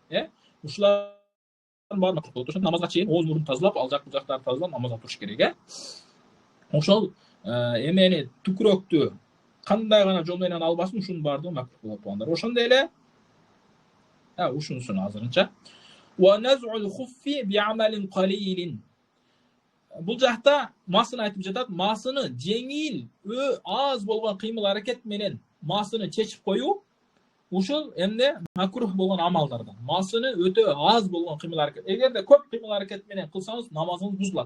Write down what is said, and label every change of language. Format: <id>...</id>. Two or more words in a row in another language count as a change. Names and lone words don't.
<ky>Ушулардын баары макрух болот. Ошондо намазга чейин ооз мурун тазалап, ал жак бул жактарды тазалап намазга туруш керек, Ошол эмени түкүрөктү кандай гана жол менен албасын, ушунун баардыгы макрух болот туугандар. Ошондой эле ушунусун азырынча.</ky> <ar>ونزع الخف بعمل قليل.</ar> <ky>Бул жакта масын айтып жатат, масыны жеңил, аз болгон кыймыл аракет менен масыны чечип коюу, ушул эмне макрух болгон амалдардан. Масыны өтө аз болгон кыймыл аракет. Эгерде көп кыймыл аракет менен кылсаңыз, намазыңыз бузулат.</ky>